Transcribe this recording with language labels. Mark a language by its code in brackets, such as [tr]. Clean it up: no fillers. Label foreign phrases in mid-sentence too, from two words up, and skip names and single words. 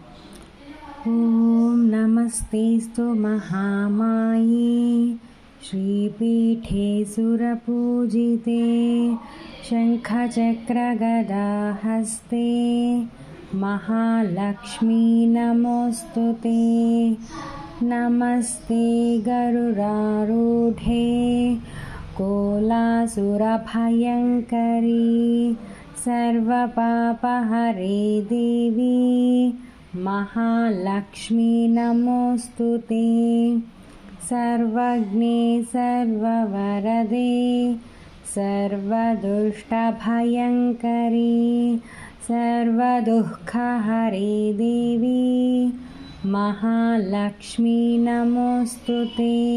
[sa] ఓం నమస్తేస్తు మహామాయే శ్రీపీఠే సురపూజితే శంఖచక్రగదాహస్తే మహాలక్ష్మీ నమోస్తుతే. నమస్తే గరుడారూఢే కోలాసురభయంకరీ सर्वपापहरे देवी महालक्ष्मी नमोस्तुते. सर्वज्ञे सर्ववरदे सर्वदुष्टभयङ्करी सर्वदुःखहरे देवी महालक्ष्मी नमोस्तुते.